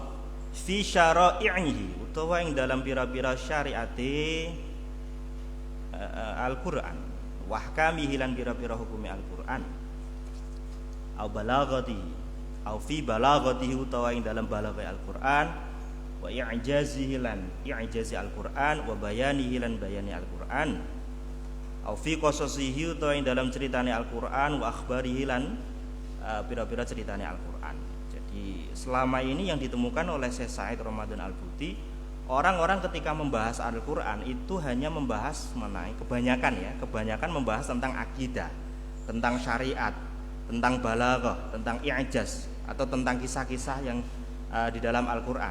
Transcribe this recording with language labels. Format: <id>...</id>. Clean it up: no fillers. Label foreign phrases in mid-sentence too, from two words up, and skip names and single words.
<ar>fi syara'ihi</ar> <jv>utawa ing dalam pira-pira syariate Al-Qur'an</jv> <ar>wa ahkamihi</ar> <jv>lan pira-pira hukume Al-Qur'an</jv> <ar>au balaghati au fi balaghatihi</ar> <jv>utawa ing dalam balaghai Al-Qur'an</jv> <ar>wa i'jazihi</ar> <jv>lan i'jazi Al-Qur'an</jv> <ar>wa bayanihi</ar> <jv>lan bayani Al-Qur'an</jv> <ar>au fi qasasihi</ar> <jv>utawa ing dalam ceritane Al-Qur'an</jv> <ar>wa akhbarihi</ar> <jv>lan pira-pira ceritane Al-Qur'an.</jv> <id>Jadi selama ini yang ditemukan oleh Syekh Said Ramadan Al-Buti, orang-orang ketika membahas Al-Qur'an itu hanya membahas mengenai kebanyakan membahas tentang akidah, tentang syariat, tentang balaghah, tentang i'jaz atau tentang kisah-kisah yang di dalam Al-Qur'an.</id>